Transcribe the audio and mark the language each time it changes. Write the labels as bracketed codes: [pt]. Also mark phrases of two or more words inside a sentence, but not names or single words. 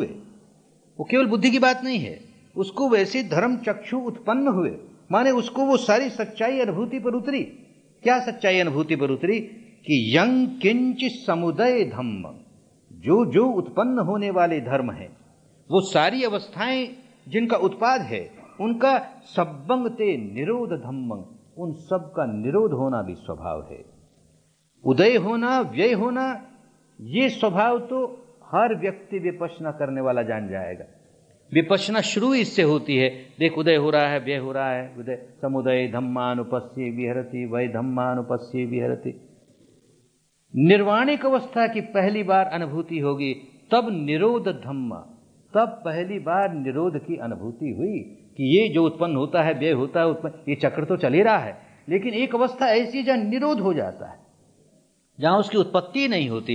[hi] वो केवल बुद्धि की बात नहीं है, उसको वैसे धर्म चक्षु उत्पन्न हुए, माने उसको वो सारी सच्चाई अनुभूति पर उतरी। क्या सच्चाई अनुभूति पर उतरी कि [pi] यंग किंच समुदय धम्म, [hi] जो जो उत्पन्न होने वाले धर्म हैं, वो सारी अवस्थाएं जिनका उत्पाद है, उनका [pi] सब्बंगते निरोध धम्मं, [hi] उन सब का निरोध होना भी स्वभाव है। उदय होना, व्यय होना, ये स्वभाव तो हर व्यक्ति विपश्यना करने वाला जान जाएगा। विपश्यना शुरू इससे होती है, देख उदय हो रहा है, व्यय हो रहा है, [pi] उदय समुदय धम्मानुपस्ये विहरति, वै धम्मानुपस्ये विहरति। [hi] निर्वाणिक अवस्था की पहली बार अनुभूति होगी, तब निरोध धम्म, तब पहली बार निरोध की अनुभूति हुई कि ये जो उत्पन्न होता है, व्यय होता है, उत्पन्न, ये चक्र तो चल ही रहा है, लेकिन एक अवस्था ऐसी जहां निरोध हो जाता है, जहां उसकी उत्पत्ति नहीं होती।